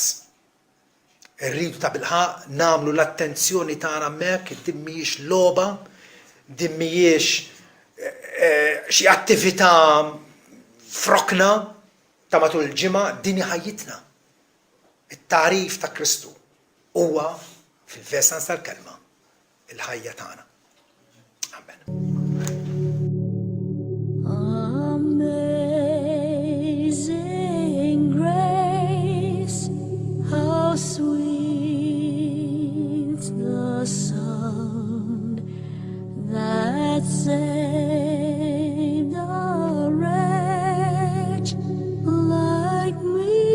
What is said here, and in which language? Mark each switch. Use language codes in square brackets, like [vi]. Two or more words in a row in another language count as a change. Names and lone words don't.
[mt] Irridu ta' bilħaq nagħmlu l-attenzjoni tagħna hemmhekk, din mhijiex logħba, din mhijiex xi attività frokna ta' matul il-ġimgħa, din ħajjitna. It-tarif ta' Kristu huwa fil-versans tal-kelma il-ħajja tagħna. Amen. [en] Amazing grace, how sweet the sound that saved a wretch like me.